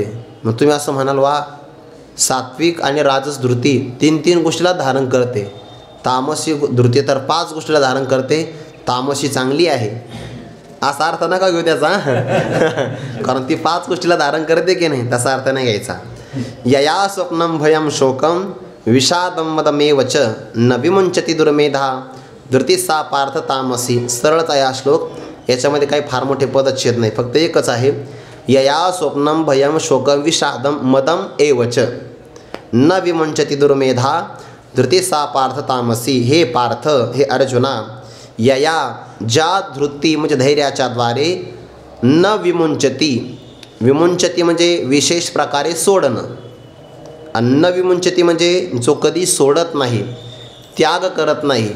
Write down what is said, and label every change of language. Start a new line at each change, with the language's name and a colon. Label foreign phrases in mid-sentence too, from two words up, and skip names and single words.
Marathi: मग तुम्ही असं म्हणाल वा, सात्विक आणि राजस धृती 3 गोष्टीला धारण करते. तामसी धृती तर 5 गोष्टीला धारण करते. तामसी चांगली आहे असा अर्थ नका घेऊ त्याचा, कारण ती 5 गोष्टीला धारण करते की नाही तसा अर्थ नाही घ्यायचा.
Sanskrit: यया स्वप्नम भयम शोकम विषादम मदमेव च न विमुंचती दुर्मेधा धृती सा पार्थ तामसी.
Marathi: सरळच आहे हा श्लोक, याच्यामध्ये काही फार मोठे पदच्छेद नाही, फक्त एकच आहे.
Sanskrit: यया स्वप्नम भयम शोकम विषादम मदम एव च न विमुंचती दुर्मेधा धृती सा पार्थ तामसी.
Marathi: हे पार्थ, हे अर्जुना, यया ज्या धृती म्हणजे धैर्याच्या द्वारे,
Sanskrit: न विमुंचती,
Marathi: विमुंचती म्हणजे विशेष प्रकारे सोडणं,
Sanskrit: अन्न विमुंचती
Marathi: म्हणजे जो कधी सोडत नाही, त्याग करत नाही.